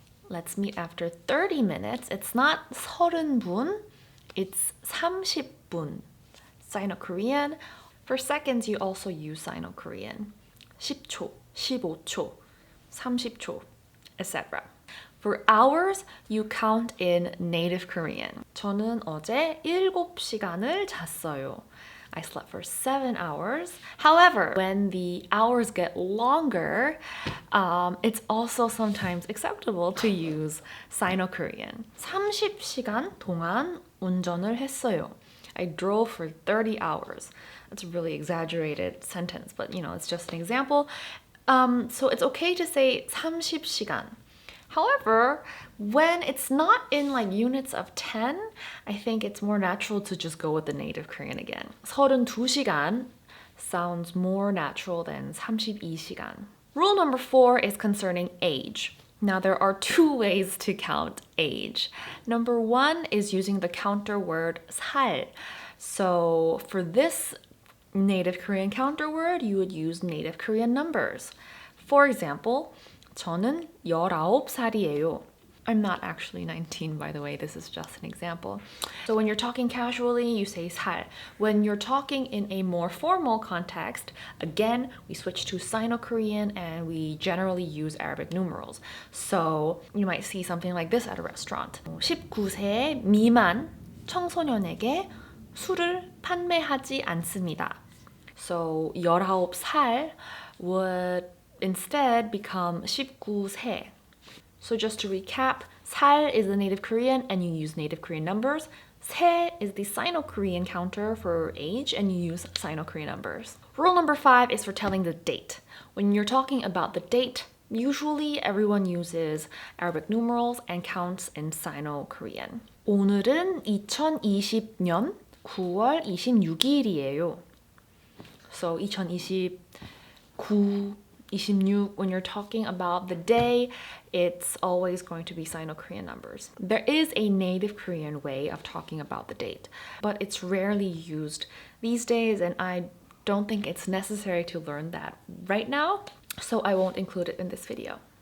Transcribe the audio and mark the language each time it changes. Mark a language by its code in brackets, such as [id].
[en] Let's meet after 30 minutes. It's not 30분, it's 30분. Sino-Korean. For seconds, you also use Sino-Korean. 10초, 15초, 30초, etc. For hours, you count in native Korean. [ko] 저는 어제 7시간을 잤어요. [en] I slept for 7 hours. However, when the hours get longer, it's also sometimes acceptable to use Sino-Korean. [ko] 30시간 동안 운전을 했어요. [en] I drove for 30 hours. That's a really exaggerated sentence, but it's just an example. So it's okay to say 30시간. However, when it's not in units of 10, I think it's more natural to just go with the native Korean again. 32시간 sounds more natural than 32시간. Rule number 4 is concerning age. Now, there are 2 ways to count age. Number 1 is using the counter word 살. So for this native Korean counter word, you would use native Korean numbers. For example, [ko] 저는 19살이에요. [en] I'm not actually 19, by the way. This is just an example. So when you're talking casually, you say 살. When you're talking in a more formal context, again, we switch to Sino-Korean and we generally use Arabic numerals. So you might see something like this at a restaurant. [ko] 19세 미만 청소년에게 술을 판매하지 않습니다. [en] So 19살 would instead become 19세. So just to recap, 살 is the native Korean and you use native Korean numbers. 세 is the Sino-Korean counter for age and you use Sino-Korean numbers. Rule number 5 is for telling the date. When you're talking about the date, usually everyone uses Arabic numerals and counts in Sino-Korean. [ko] 오늘은 2020년 9월 26일이에요. [en] So 2029 26, when you're talking about the day, it's always going to be Sino-Korean numbers. There is a native Korean way of talking about the date, but it's rarely used these days, and I don't think it's necessary to learn that right now, so I won't include it in this video.